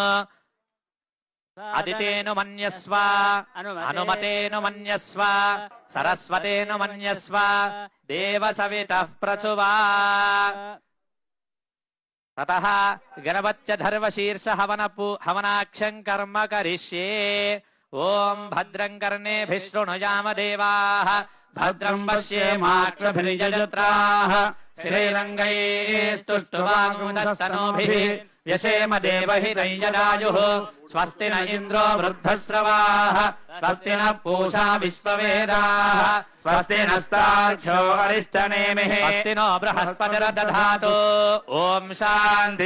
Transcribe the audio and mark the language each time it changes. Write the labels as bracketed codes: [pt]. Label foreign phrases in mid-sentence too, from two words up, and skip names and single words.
[sa] अदितेनु मन्यस्व अनुमतेनु मन्यस्व सरस्वतेनु मन्यस्व देवसवितः प्रचुवा ततः गणपत्य धर्वशीर्ष हवनाक्षं कर्म करिष्ये ओम भद्रं कर्णेभिः शृणुयाम देवाः భద్రం పశ్యేమాక్షభిర్యజత్రాః శ్రీరంగైస్తుష్టువాగుంసస్తనూభిः వ్యశేమ దేవహితం యదాయుః స్వస్తి న ఇంద్రో వృద్ధశ్రవాः స్వస్తి న పూషా విశ్వవేదాः స్వస్తి నస్తార్క్ష్యో అరిష్టనేమిః స్వస్తి నో బృహస్పతిర్దధాతు ఓం శాంతి